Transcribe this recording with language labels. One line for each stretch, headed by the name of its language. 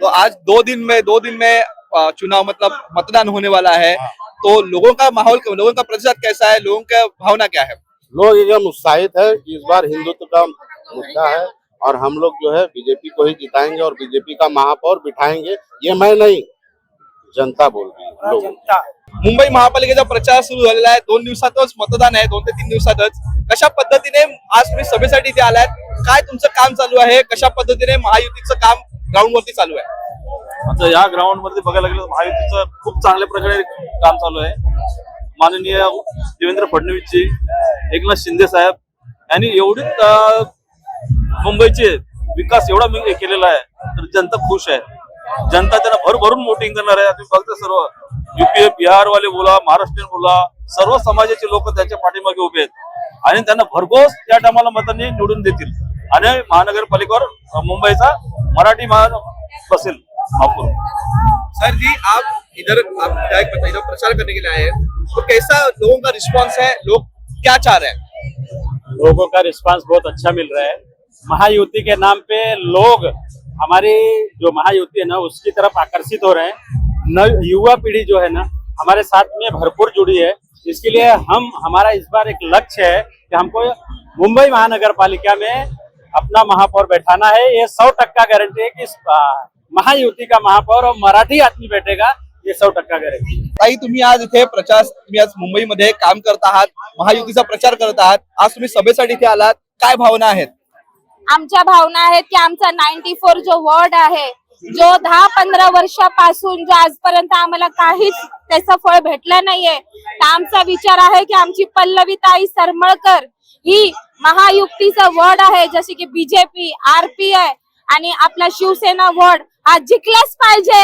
Hindi: तो आज 2 दिन में चुनाव मतलब मतदान होने वाला है, तो लोगों का माहौल, लोगों का प्रतिशत कैसा है, लोगों का भावना क्या है? लोग एकदम उत्साहित है कि इस बार हिंदुत्व का मुद्दा है और हम लोग जो है बीजेपी को ही जिताएंगे और बीजेपी का महापौर बिठाएंगे। ये मैं नहीं, जनता बोल रही है, लोग।
Marathi: मुंबई महापालिकेचा प्रचार सुरू झालेला आहे। 2 दिवसातच मतदान आहे, 2 ते 3 दिवसातच। कशा पद्धतीने आज तुम्ही सभेसाठी इथे आलात, काय तुमचं काम चालू आहे, कशा पद्धतीने महायुतीचं काम ग्राउंड वरती चालू आहे? आता या ग्राउंड मध्ये बघायला गेलं तर महायुतीचं खूप चांगल्या प्रकारे काम चालू आहे। माननीय देवेंद्र फडणवीसजी, एकनाथ शिंदे साहेब यांनी एवढी मुंबईचे विकास एवढा केलेला आहे, तर जनता खुश आहे। जनता त्यांना भरभरून वोटिंग करणार आहे। तुम्ही बघता सर्व यूपी बिहार वाले बोला, महाराष्ट्रीयन बोला, सर्व समाजाचे लोक त्यांच्या पाठीमागे उभे आहेत आणि त्यांना भरघोस त्या टायमाला मतांनी निवडून देतील आणि महानगरपालिकेवर मुंबईचा मराठी बसेल महापौर।
Hindi: सर जी, आप इधर प्रचार करने के लिए आए हैं, तो कैसा लोगों का रिस्पांस है, लोग क्या चाह रहे हैं? लोगों का रिस्पांस बहुत अच्छा मिल रहा है। महायुति के नाम पे लोग हमारी जो महायुति है ना उसकी तरफ आकर्षित हो रहे हैं। युवा पीढ़ी जो है ना हमारे साथ में भरपूर जुड़ी है। इसके लिए हमारा इस बार एक लक्ष्य है कि हमको मुंबई महानगर पालिका में अपना महापौर बैठाना है। ये 100% गारंटी है कि महायुति का महापौर और मराठी आदमी बैठेगा, ये 100% गारंटी है।
Marathi: ताई, तुम्ही आज इथे तुम्ही आज मुंबईमध्ये काम करत आहात, महायुतीचा प्रचार करत आहात, आज तुम्ही सभेसाठी इथे आलात, काय भावना आहेत? आमच्या भावना आहेत की आमचा 94 जो वॉर्ड आहे, जो 10-15 वर्षापासून जो आजपर्यंत आम्हाला काहीच त्याचं फळ भेटलं नाहीये, तर आमचा विचार आहे की आमची पल्लवीताई सरमळकर ही महायुतीचा वॉर्ड आहे, जसे की बीजेपी, आरपीआय आणि आपला शिवसेना वॉर्ड हा जिंकलाच पाहिजे।